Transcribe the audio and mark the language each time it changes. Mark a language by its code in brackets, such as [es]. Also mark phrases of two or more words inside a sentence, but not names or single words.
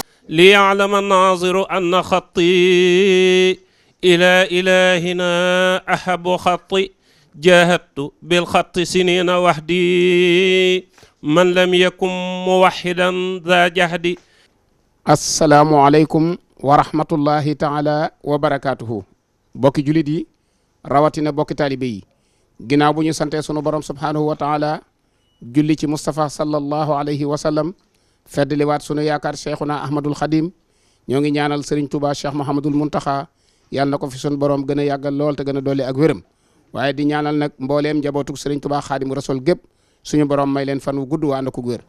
[ar] ليعلم الناظر أن خطي إلى إلهنا أحب خطي جاهدت بالخط سنين وحدي من لم يكن موحدا ذا جهدي. السلام عليكم ورحمة الله تعالى وبركاته. [wo] bokki julit yi rawatina bokki taalibe yi ginnaaw bu ñu sante sunu borom [ar] سبحانه وتعالى [wo] julli ci Mustafa [ar] صلى الله عليه وسلم [wo] feddliwaat sunu yaakaar cheikhuna ahmadul xadim ñoo ngi ñaanal Serigne Touba Cheikh Mouhamadul Muntaxa yàlla na ko fi sunu borom gën a yàggal lool te gën a dolli ak wéram waaye di ñaanal nag mbooleem njabootug Serigne Touba xaadimu rasul gépp suñu borom may leen fan wu gudd waa ànd ak wér.